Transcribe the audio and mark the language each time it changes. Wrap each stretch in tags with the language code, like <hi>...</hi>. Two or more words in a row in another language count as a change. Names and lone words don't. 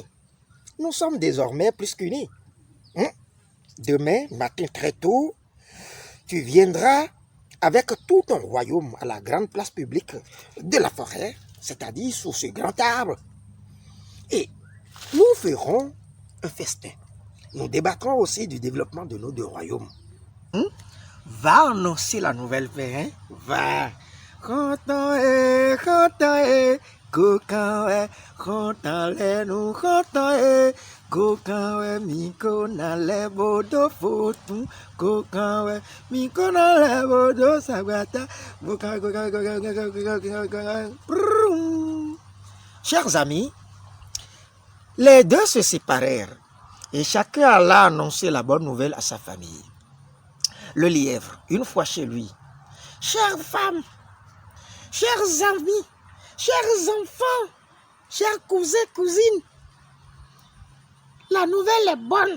<fr>Nous sommes désormais plus qu'unis. Demain matin très tôt, tu viendras avec tout ton royaume à la grande place publique de la forêt, c'est-à-dire sous ce grand arbre. Et nous ferons un festin. Nous débattrons aussi du développement de nos deux royaumes. Va annoncer la nouvelle paix, hein? Va.</fr> <fon>Kokanwe, kontale nou kontanwe, kokanwe miko na lebo do fotu, kokanwe miko na lebo do sagata,</fon> <fr>Chers amis, les deux se séparèrent et chacun alla annoncer la bonne nouvelle à sa famille. Le lièvre, une fois chez lui, chères femmes, chers amis, chers enfants, chers cousins, cousines, la nouvelle est bonne.</fr>